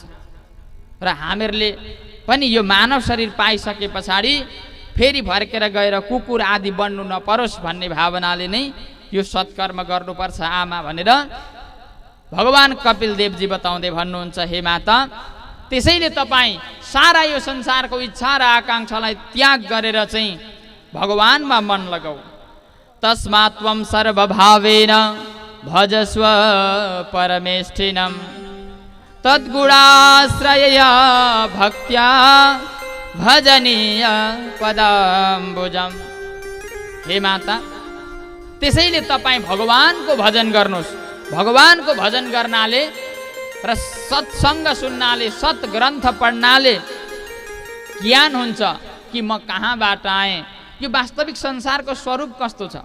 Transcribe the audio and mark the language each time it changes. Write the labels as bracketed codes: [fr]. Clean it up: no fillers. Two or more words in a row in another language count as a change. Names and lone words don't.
[ne] र हामीहरूले पनि यो मानव शरीर पाइसके पछाडि फेरि फर्केर गएर कुकुर आदि बन्नु नपरोस् भन्ने भावनाले नै यो सत्कर्म गर्नुपर्छ आमा भनेर भगवान कपिल देवजी बताउँदै भन्नुहुन्छ, हे माता, त्यसैले तपाईँ सारा यो संसारको इच्छा र आकाङ्क्षालाई त्याग गरेर चाहिँ भगवानमा मन लगाऊ। [sa] तस्मात् त्वं सर्वभावेन भजस्व परमेष्ठिनं तद्गुणाश्रयया भक्त्या भजनीय पदाम्बुजम्। [ne] हे माता, त्यसैले तपाईँ भगवानको भजन गर्नुहोस्। भगवानको भजन गर्नाले र सत्सङ्ग सुन्नाले, सत्ग्रन्थ पढ्नाले ज्ञान हुन्छ कि म कहाँबाट आएँ, यो वास्तविक संसारको स्वरूप कस्तो छ।